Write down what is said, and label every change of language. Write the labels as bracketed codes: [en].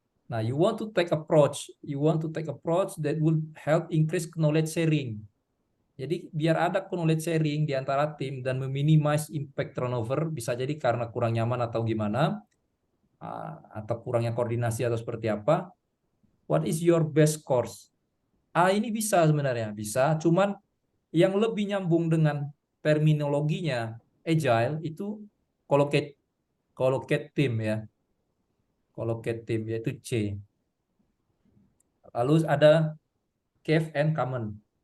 [en] Nah, you want to take approach that will help increase knowledge sharing. [id] Jadi biar ada knowledge sharing di antara tim dan meminimize impact turnover, bisa jadi karena kurang nyaman atau gimana, atau kurangnya koordinasi atau seperti apa. [en] What is your best course? [id] A ini bisa sebenarnya, bisa. Cuman yang lebih nyambung dengan terminologinya agile itu collocate team ya. Collocate team yaitu C. Lalu ada cave and common.